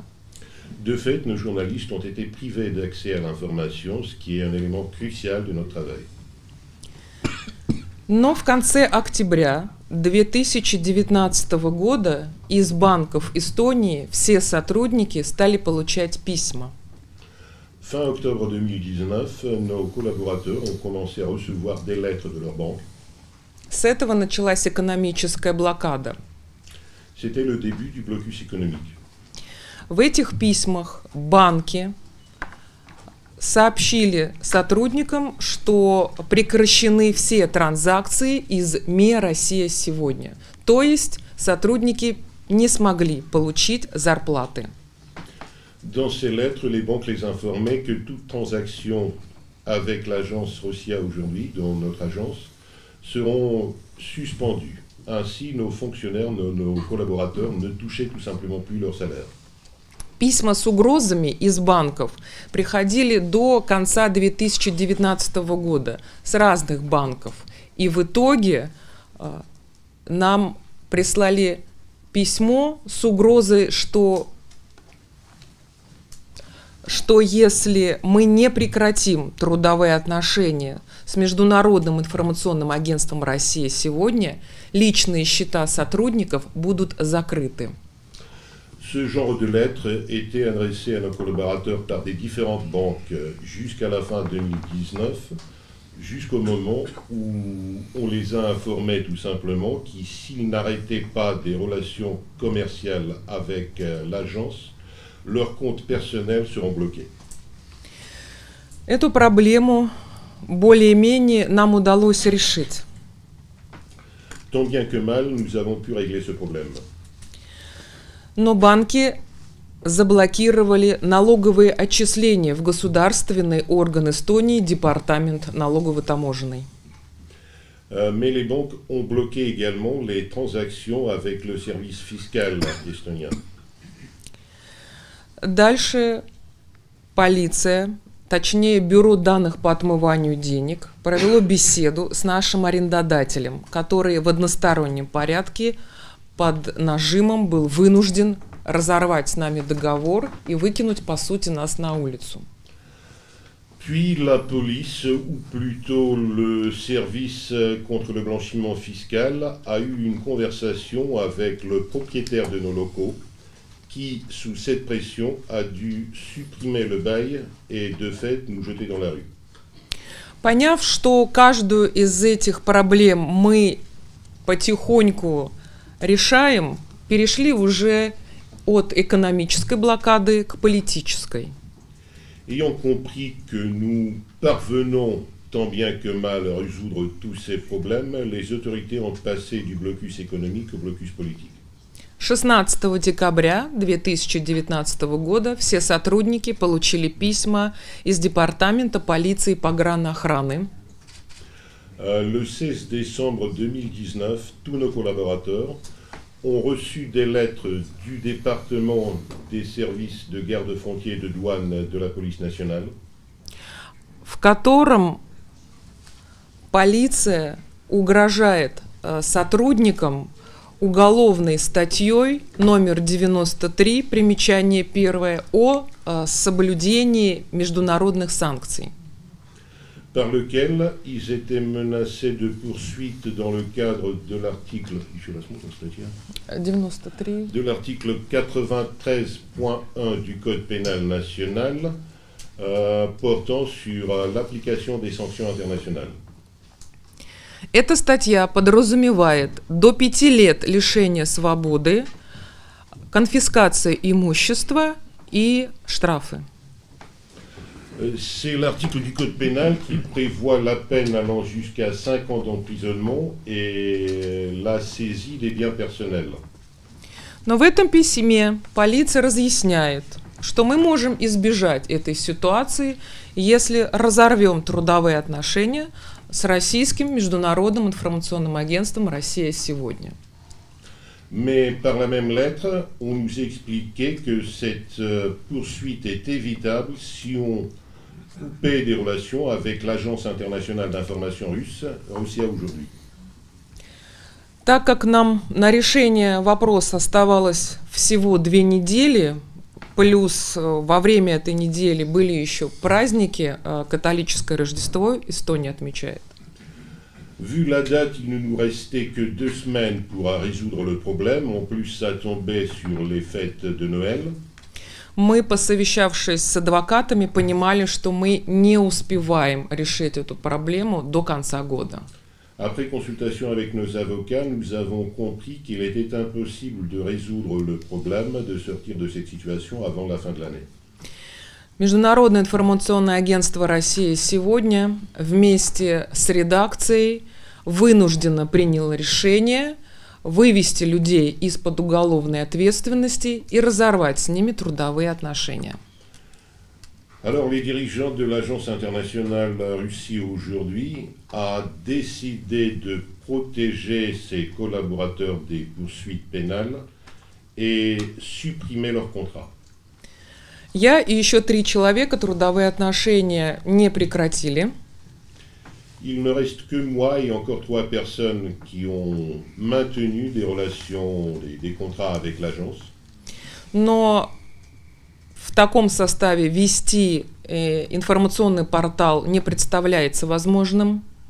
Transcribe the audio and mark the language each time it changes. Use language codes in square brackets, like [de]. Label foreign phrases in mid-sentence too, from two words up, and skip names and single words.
[fr] De fait, nos journalistes ont été privés d'accès à l'information, ce qui est un élément crucial de notre travail. [ru] Но в конце октября 2019 года из банков Эстонии все сотрудники стали получать письма. [fr] Fin octobre 2019, nos collaborateurs ont commencé à recevoir des lettres de leur banque. [ru] С этого началась экономическая блокада. [fr] C'était le début du blocus économique. [ru] В этих письмах банки сообщили сотрудникам, что прекращены все транзакции из МЕ «Россия сегодня». То есть сотрудники не смогли получить зарплаты. [fr] Dans ces lettres, les banques les informaient que toute transaction avec l'agence Rosia aujourd'hui, dont notre agence, seront suspendues. Ainsi, nos fonctionnaires, nos collaborateurs ne touchaient tout simplement plus leur salaire. [ru] Письма с угрозами из банков приходили до конца 2019 года с разных банков. И в итоге нам прислали письмо с угрозой, что если мы не прекратим трудовые отношения с Международным информационным агентством «Россия сегодня», личные счета сотрудников будут закрыты. [fr] Ce genre de lettres était adressé à nos collaborateurs par des différentes banques jusqu'à la fin 2019, jusqu'au moment où on les a informés tout simplement que s'ils n'arrêtaient pas des relations commerciales avec l'agence, leurs comptes personnels seront bloqués. [ru] Эту проблему более-менее нам удалось решить. [fr] Tant bien que mal, nous avons pu régler ce problème. [ru] Но банки заблокировали налоговые отчисления в государственный орган Эстонии, департамент налогово-таможенный. [fr] Mais les banques ont bloqué également les transactions avec le service fiscal estonien. [ru] Дальше полиция, точнее Бюро данных по отмыванию денег, провело беседу с нашим арендодателем, который в одностороннем порядке под нажимом был вынужден разорвать с нами договор и выкинуть, по сути, нас на улицу. [fr] Puis la police, ou plutôt le service contre le blanchiment fiscal, a eu une conversation avec le propriétaire de nos locaux qui, sous cette pression, a dû supprimer le bail et de fait nous jeter dans la rue. [ru] Поняв, что каждую из этих проблем мы потихоньку решаем, перешли уже от экономической блокады к политической. [fr] Ayant compris que nous parvenons tant bien que mal à résoudre tous ces problèmes, les autorités ont passé du blocus économique au blocus politique. [ru] 16 декабря 2019 года все сотрудники получили письма из Департамента полиции и погранохраны. [fr] Le 16 décembre 2019, tous nos collaborateurs ont reçu des lettres du département des services de garde-frontières et de douane de la police nationale, [ru] в котором полиция угрожает сотрудникам уголовной статьей номер 93, примечание 1, о соблюдении международных санкций. [fr] par lequel ils étaient menacés de poursuites dans le cadre de l'article 93. de l'article 93.1 du Code pénal national portant sur l'application des sanctions internationales. [ru] Эта статья подразумевает до 5 лет лишения свободы, конфискация имущества и штрафы. [fr] C'est l'article du Code pénal qui prévoit la peine allant jusqu'à 5 ans d'emprisonnement et la saisie des biens personnels. [ru] Но в этом письме полиция разъясняет, что мы можем избежать этой ситуации, если разорвем трудовые отношения с российским международным информационным агентством «Россия сегодня». [fr] Mais par la même lettre, on nous expliquait que cette poursuite est évitable si on coupait des relations avec l'Agence internationale d'information russe, Russia aujourd'hui. [ru] Так как нам на решение вопроса оставалось всего 2 недели, плюс во время этой недели были еще праздники, католическое Рождество, Эстония отмечает. [fr] Vu la date, il ne nous restait que 2 semaines pour résoudre le problème. En plus, ça tombait sur les fêtes de Noël. [ru] Мы, посовещавшись с адвокатами, понимали, что мы не успеваем решить эту проблему до конца года. [fr] Après consultation avec nos avocats, nous avons compris qu'il était impossible de résoudre le problème, de sortir de cette situation avant la fin de l'année. [ru] Международное информационное агентство «Россия сегодня» вместе с редакцией вынужденно приняло решение вывести людей из-под уголовной ответственности и разорвать с ними трудовые отношения. [fr] Alors, les dirigeants de l'Agence internationale Russie aujourd'hui a décidé de protéger ses collaborateurs des poursuites pénales et supprimer leur contrat. [ru] Я и еще 3 человека трудовые отношения не прекратили. [fr] Il ne reste que moi et encore 3 personnes qui ont maintenu des relations, des contrats avec l'agence. [ru] Но в таком составе вести информационный портал не представляется возможным.